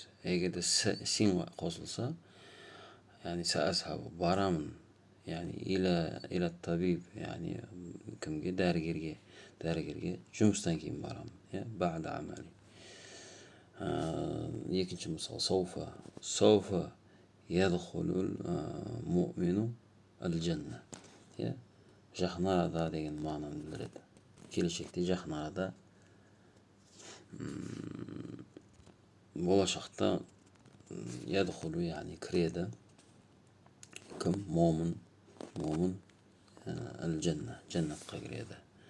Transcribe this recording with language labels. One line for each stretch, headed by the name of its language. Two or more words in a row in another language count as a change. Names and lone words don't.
Kazakh: Егерде син қосылса, яғни сәазхабу барамын, яғни
Arabic: إلى طبيب,
Kazakh: яғни кімге? Дәрігерге жұмыстан кейін барамын,
Arabic: بعد عملي.
Kazakh: Екінші мысал
Arabic: سوف يدخل المؤمن الجنة.
Kazakh: Жақын арада деген мағынаны білдіреді. Келешекте, жақын арада, болашақта ядхулу яғни кіреді. Кім? Момын аль-жанна, жаннатқа кіреді.